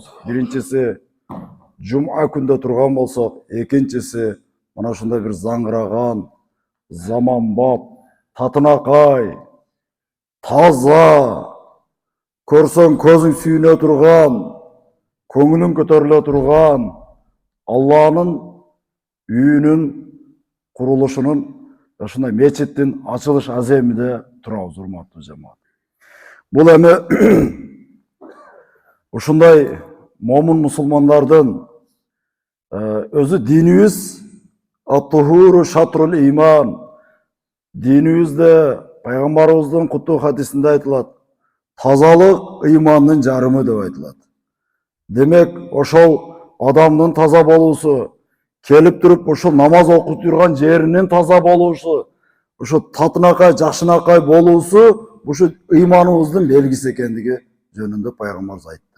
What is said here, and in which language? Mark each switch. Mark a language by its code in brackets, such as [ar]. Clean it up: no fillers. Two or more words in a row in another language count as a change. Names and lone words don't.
[ky] Биринчиси Жум'a күндө турган болсок, экинчиси мына ушундай бир заңгыраган, заманбап, татынакай, таза, көрсөң көзүң сүйүнө турган, көңүлүң көтөрүлө турган Алланын үйүнүн курулушунун, ушундай мечиттин ачылыш аземинде турабыз, урматтуу жамаат. Бул эми ушундай момун мусулмандардын өзү динибиз [ar] الطهور شطر الإيمان. [ky] Динибизде пайгамбарыбыздын куттуу хадисинде айтылат, тазалык ыймандын жарымы деп айтылат. Демек, ошол адамдын таза болуусу, келип туруп ушул намаз окуп турган жеринин таза болуусу, ушу татынакай, жакшынакай болуусу ушу ыйманыбыздын белгиси экендиги жөнүндө пайгамбарыбыз айтты.